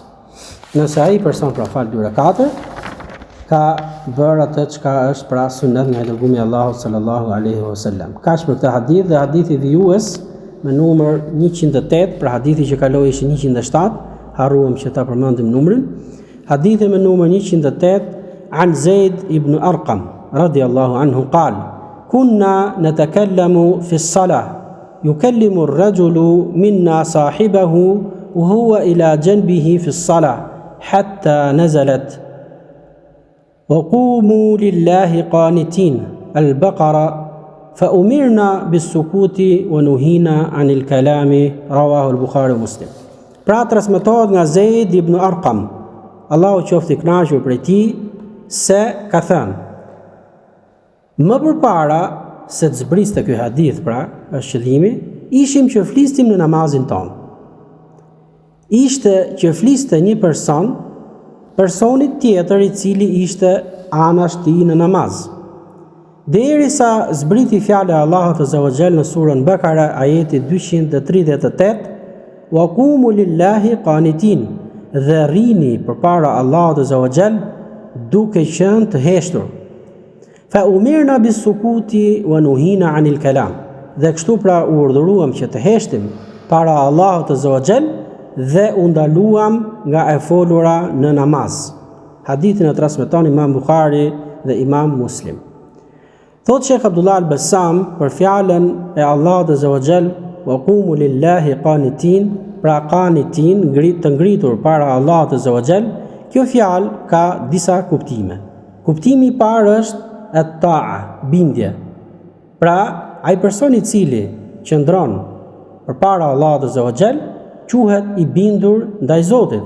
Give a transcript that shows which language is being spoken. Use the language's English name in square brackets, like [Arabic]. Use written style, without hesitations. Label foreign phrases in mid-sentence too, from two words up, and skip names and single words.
[Albanian] Nëse ai person pra fal 2 rekate, ka bërë atë çka është pra sunet nga dërgumi i Allahut [Arabic] صلى الله عليه وسلم. [Albanian] Kaq për këtë hadith, dhe hadithi vjues me numër 108, pra hadithi që kaloi ishte 107, harruam që ta përmendim numrin. Hadithi me numër 108 [Arabic] عن زيد بن أرقم رضي الله عنه قال كنا نتكلم في الصلاة يكلم الرجل منا صاحبه وهو إلى جنبه في الصلاة حتى نزلت وقوموا لله قانتين البقرة فأمرنا بالسكوت ونهينا عن الكلام رواه البخاري ومسلم. [Albanian] Pra transmetohet nga Zaid ibn Arqam, Allahu qoftë i kënaqur prej tij, se ka thënë: më përpara se të zbriste ky hadith, pra është qëllimi, ishim që flistim në namazin ton. Ishte që fliste një personit tjetër i cili ishte anash tij në namaz. Derisa zbriti fjala e Allahut [Arabic] عز وجل [Albanian] në surën Bakara, ajeti 238, [Arabic] وقوموا لله قانتين, [Albanian] dhe rrini përpara Allahut [Arabic] عز وجل [Albanian] duke qenë të heshtur. [Arabic] فأمرنا بالسكوت ونهينا عن الكلام, [Albanian] dhe kështu pra u urdhëruam që të heshtim para Allahut [Arabic] عز وجل [Albanian] dhe u ndaluam nga e folura në namaz. Hadithin e transmeton Imam Buhari dhe Imam Muslim. Thot Sheikh Abdullah al-Bassam për fjalën e Allahut [Arabic] عز وجل وقوموا لله قانتين, [Albanian] pra qanitin, të ngritur para Allahut [Arabic] عز وجل, [Albanian] kjo fjalë ka disa kuptime. Kuptimi i parë është at-ta'a, bindje. Pra ai person i cili qëndron përpara Allahut [Arabic] عز وجل [Albanian] quhet i bindur ndaj Zotit.